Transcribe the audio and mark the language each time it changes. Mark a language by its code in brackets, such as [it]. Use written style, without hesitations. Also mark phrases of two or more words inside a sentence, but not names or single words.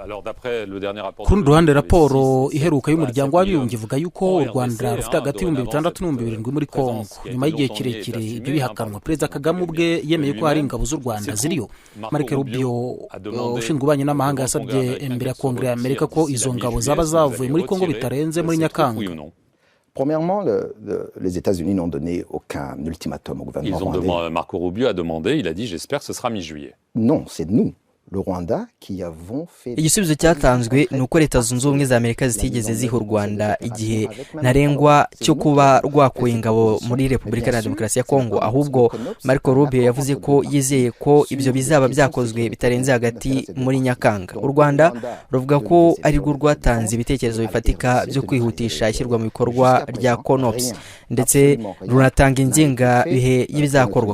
[rw] Ku rundi ruhande raporo iheruka y'umuryango w'abibumbye ivuga yuko u Rwanda rufite hagati y'6,600 n'ibirindwi muri Kongo. Nyuma y'igihe kirekire ibyo bihakanwa, Perezida Kagame ubwe yemeye ko hari ingabo z'u Rwanda ziriyo. Marco Rubio ushinzwe ububanyi n'amahanga yasabye imbere ya Kongere ya Amerika ko izo ngabo zaba zavuye muri Kongo bitarenze muri Nyakanga. [fr] Premièrement, les États-Unis n'ont donné aucun ultimatum au gouvernement rwandais. Marco Rubio a demandé, il a dit j'espère que ce sera mi-juillet. Non, c'est nous, le Rwanda, qui avons fait. [rw] Igisubizo cyatanzwe ni uko Leta Zunze Ubumwe za Amerika zitigeze ziha u Rwanda igihe ntarengwa cyo kuba rwakuye ingabo muri Repubulika na Demokarasi ya Kongo, ahubwo Marco Rubio yavuze ko yizeye ko ibyo bizaba byakozwe bitarenze hagati muri Nyakanga. U Rwanda ruvuga ko ari rwo rwatanze ibitekerezo bifatika byo kwihutisha ishyirwa mu bikorwa rya CONOPS ndetse runatanga ingenga bihe y'ibizakorwa.